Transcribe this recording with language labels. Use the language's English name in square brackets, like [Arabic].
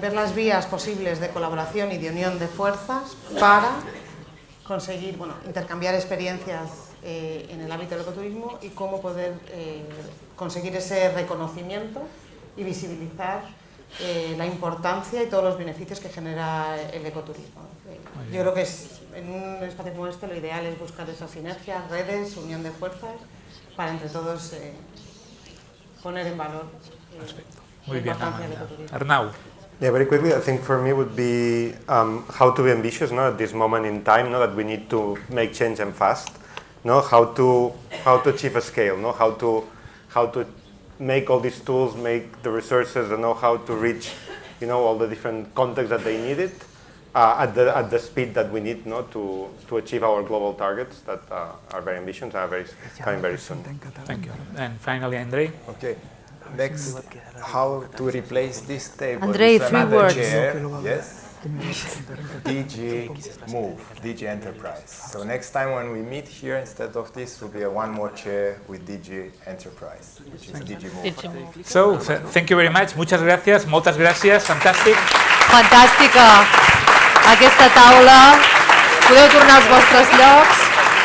[Spanish] Ver las vías posibles de colaboración y de unión de fuerzas para conseguir, intercambiar experiencias en el ámbito del ecoturismo y cómo poder conseguir ese reconocimiento y visibilizar la importancia y todos los beneficios que genera el ecoturismo. Yo creo que en un espacio como este lo ideal es buscar esas sinergias, redes, unión de fuerzas para entre todos poner en valor la importancia del ecoturismo. Arnau. [English] Yeah, very quickly, I think for me would be how to be ambitious, at this moment in time, that we need to make change and fast. how to achieve a scale, how to make all these tools, make the resources, and know how to reach all the different contexts that they needed at the speed that we need to achieve our global targets that are very ambitious and are coming very soon. Thank you. And finally, Andrei. Okay. Next, how to replace this table? Andrei, with few another words. chair. Yes. DG Move, DG Enterprise. So next time when we meet here, instead of this, will be one more chair with DG Enterprise, which is DG Move. So, thank you very much. [Spanish] Muchas gracias. [Catalan] Moltes gràcies. Fantàstic. Fantàstica aquesta taula. Podeu tornar als vostres llocs.